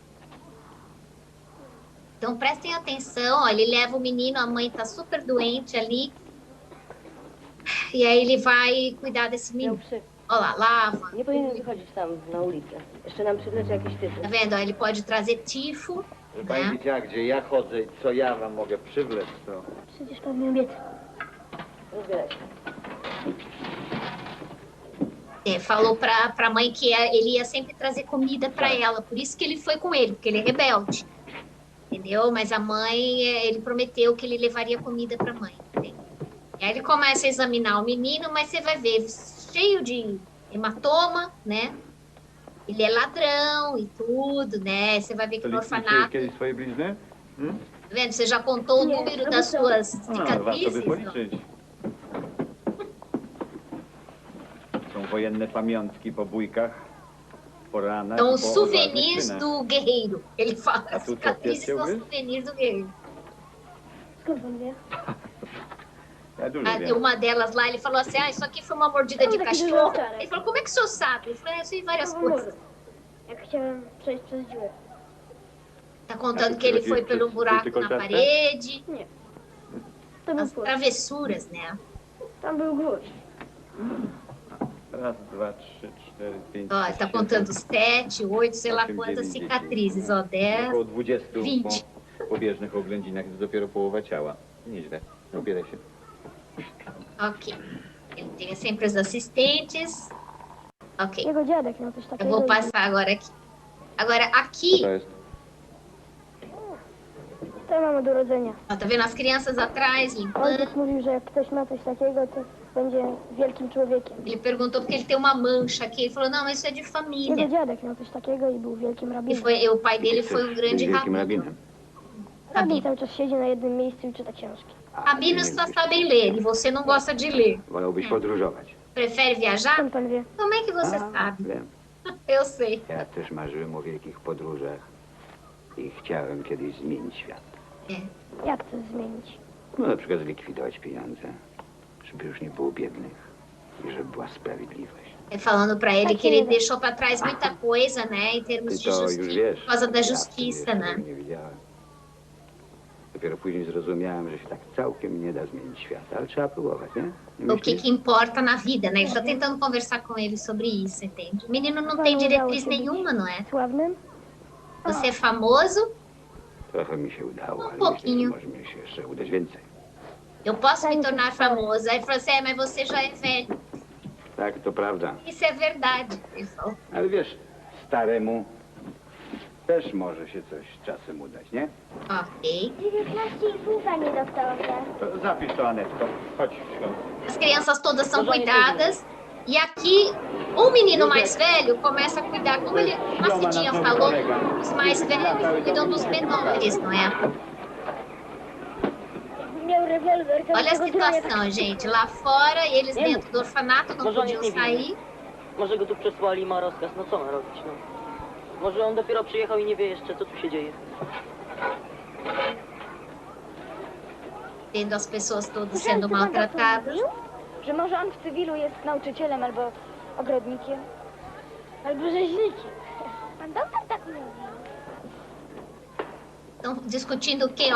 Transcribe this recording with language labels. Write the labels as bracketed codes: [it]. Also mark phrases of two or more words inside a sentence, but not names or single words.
[pt] Então, prestem atenção, ó, ele leva o menino, a mãe está super doente ali, e aí ele vai cuidar desse menino. Olha lá, lava. Tá vendo? Ó, ele pode trazer tifo, [pl] Pani widziała, gdzie ja chodzę i co ja wam mogę przywlec, to... Przecież pan mi obiecał. Rozbierać. [pt] Falou para a mãe que ele ia sempre trazer comida para ela, por isso que ele foi com ele, porque ele é rebelde. Entendeu? Mas a mãe, ele prometeu que ele levaria comida para a mãe. Entendeu? E aí ele começa a examinar o menino, mas você vai ver, cheio de hematoma, né? Ele é ladrão e tudo, né? Você vai ver que no orfanato... Tá vendo? Você já contou o número das suas cicatrizes? [pl] São wojenne pamiątki po bójkach. [pt] São souvenirs do guerreiro. Ele fala, as cicatrizes são souvenirs do guerreiro. Uma delas lá, ele falou assim, isso aqui foi uma mordida de cachorro. Ele falou, como é que o senhor sabe? Ele falou, eu sei várias coisas. Tá contando que ele foi pelo buraco na parede. As travessuras, né? [pl] Raz, dwa, trzy, cztery, pięć, [pt] Ó, [pl] sześć, [pt] tá [pl] siedem, [pt] contando 7, 8, sei lá [pl] 8, [pt] quantas [pl] 9, 10, [pt] cicatrizes. Ó, 10, [pl] Około 20 20. pobieżnych oględzinach, to dopiero połowa ciała. Nieźle. Ubieraj się. Ok. [pt] Ele tem sempre os assistentes. Ok. [pl] Jego dziadek miał coś [pt] Eu [pl] takiego. [pt] vou i- passar agora aqui. Agora, [pl] Co [pt] aqui, [pl] to jest? To mamy do urodzenia. [pt] ó, tá vendo as crianças atrás limpando? [pl] Ojciec mówił, że jak ktoś ma coś takiego, to będzie wielkim człowiekiem. [pt] Ele perguntou porque ele tem uma mancha aqui. Ele falou, não, mas isso é de [pl] Jego [pt] família. [pl] dziadek miał coś takiego i był wielkim [pt] E [pl] rabinem. [pt] o pai dele foi um grande [pl] Wielkim [pt] rabino. [pl] rabinem. Rabin [pt] Rabino. [pl] cały czas siedzi na jednym miejscu i czyta książki. [pt] Rabinos só sabem ler e você não gosta de ler. [pl] Wolałbyś podróżować. [pt] Prefere viajar? [pl] Skąd pan wie? [pt] Como é que você sabe? [pl] Wiem. [pt] Eu sei. [pl] Ja też marzyłem o wielkich podróżach i chciałem kiedyś zmienić świat. Jak to zmienić? No na przykład zlikwidować pieniądze, żeby już nie było biednych i żeby była sprawiedliwość. [pt] Falando para ele que ele deixou para trás muita coisa, né, em termos [pl] Ty [pt] de [pl] to już [pt] justiça, [pl] wiesz. [pt] por causa da [pl] Ja wtedy [pt] justiça, [pl] jeszcze [pt] né? [pl] tego nie wiedziałem. Dopiero później zrozumiałem, że się tak całkiem nie da zmienić świata, ale trzeba próbować, nie? Nie [pt] O que [pl] myślisz? [pt] que importa na vida, né? Ele está tentando conversar com ele sobre isso, entende? O menino não tem diretriz nenhuma, não é? [pl] Sławnym? [pt] Você é famoso, [pl] Trochę mi się udało, ale myślę, że [pt] pouquinho. [pl] może mi się jeszcze udać więcej. [pt] eu posso me tornar famoso. Aí ele falou assim, mas você já é velho. [pl] Tak, to prawda. [pt] Isso é verdade, ele falou. [pl] Ale wiesz, staremu też może się coś czasem udać, nie? Ok. 19,5, panie doktorze. To zapisz to, Anetko. Chodź, świąt. [pt] As crianças todas são cuidadas. E aqui, o menino mais velho começa a cuidar, como ele, a Cidinha falou, os mais velhos cuidam dos menores, não é? [pl] Miał rewolwer, [pt] Olha a [pl] każdego dnia [pt] situação, gente. Lá fora, eles dentro do orfanato não podiam sair. [pl] Może go tu przesłali, ma rozkaz, no co ma robić, no. Może on dopiero przyjechał i nie wie jeszcze, co tu się dzieje. [pt] Tendo as pessoas todas [pl] Słyszałem, [pt] sendo [pl] co pan tak [pt] maltratadas. [pl] mówił? Że może on w cywilu jest nauczycielem albo ogrodnikiem, albo rzeźnikiem. Pan doktor tak mówił. [pt] Estão discutindo o quê?